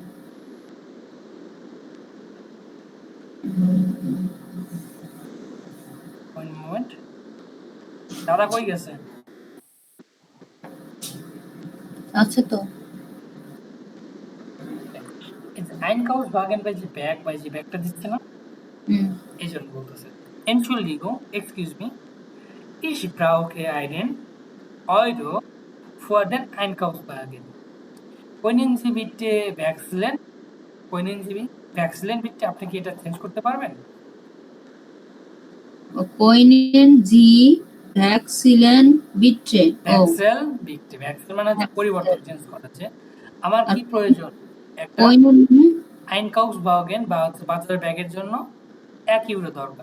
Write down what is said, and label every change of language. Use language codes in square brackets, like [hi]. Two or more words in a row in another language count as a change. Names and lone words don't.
[en] one moment [bn] দাদা কই গেছে আচ্ছা তো Einkaufswagen বা যে ব্যাগ বা যে ব্যাগটা দিচ্ছে না এই জন্য বলতেছে [de] Entschuldigung [en] excuse me [de] ich brauche einen Euro für den Einkaufswagen können Sie bitte wechseln bitte [bn] আপনি কি এটা চেঞ্জ করতে পারবেন [de] Können Sie wechseln bitte ও Wechsel bitte, [bn] ভ্যাক্সেল মানে হচ্ছে পরিবর্তন, চেঞ্জ করা। যে আমার কি প্রয়োজন, একটা কোইনেন মানে আইনকাউফসভাগেন বা হচ্ছে বাচ্চাদের ব্যাগের জন্য 1 ইউরো দরকার।